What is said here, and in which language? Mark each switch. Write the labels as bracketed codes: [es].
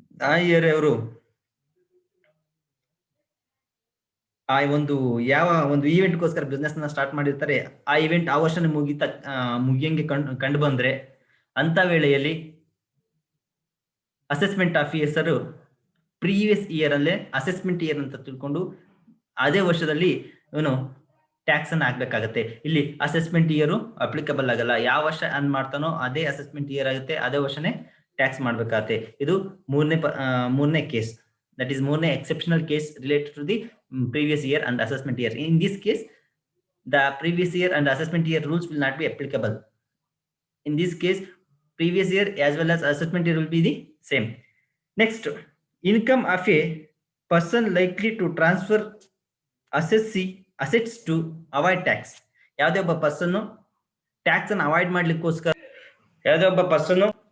[kn] ಆ ಇಯರ್ ಅವರು ಆ ಒಂದು ಯಾವ ಒಂದು ಈವೆಂಟ್ಗೋಸ್ಕರ ಬಿಸ್ನೆಸ್ ನ ಸ್ಟಾರ್ಟ್ ಮಾಡಿರ್ತಾರೆ, ಆ ಇವೆಂಟ್ ಆ ವರ್ಷನೇ ಮುಗಿಯಂಗೆ ಕಂಡು ಬಂದ್ರೆ ಅಂತ ವೇಳೆಯಲ್ಲಿ ಅಸೆಸ್ಮೆಂಟ್ ಆಫೀಸರು ಪ್ರೀವಿಯಸ್ ಇಯರ್ ಅಲ್ಲೇ ಅಸೆಸ್ಮೆಂಟ್ ಇಯರ್ ಅಂತ ತಿಳ್ಕೊಂಡು ಅದೇ ವರ್ಷದಲ್ಲಿ ಇವನು ಟ್ಯಾಕ್ಸ್ ಅನ್ನ ಹಾಕ್ಬೇಕಾಗತ್ತೆ. ಇಲ್ಲಿ ಅಸೆಸ್ಮೆಂಟ್ ಇಯರ್ ಅಪ್ಲಿಕಬಲ್ ಆಗಲ್ಲ. ಯಾವ ವರ್ಷ ಅನ್ ಮಾಡ್ತಾನೋ ಅದೇ ಅಸೆಸ್ಮೆಂಟ್ ಇಯರ್ ಆಗುತ್ತೆ, ಅದೇ ವರ್ಷನೇ ಟ್ಯಾಕ್ಸ್ ಮಾಡ್ಬೇಕಾಗತ್ತೆ. ಇದು ಮೂರನೇ case, [en] that is more exceptional case related to the previous year and assessment year. In this case, the previous year and assessment year rules will not be applicable. In this case, previous year as well as assessment year will be the same. Next, income of a person likely to transfer assets to avoid tax. [kn] ಯಾವುದೇ ಒಬ್ಬ person tax ಅನ್ನು avoid ಮಾಡ್ಲಿಕ್ಕೋಸ್ಕರ ಯಾವುದೇ ಒಬ್ಬ person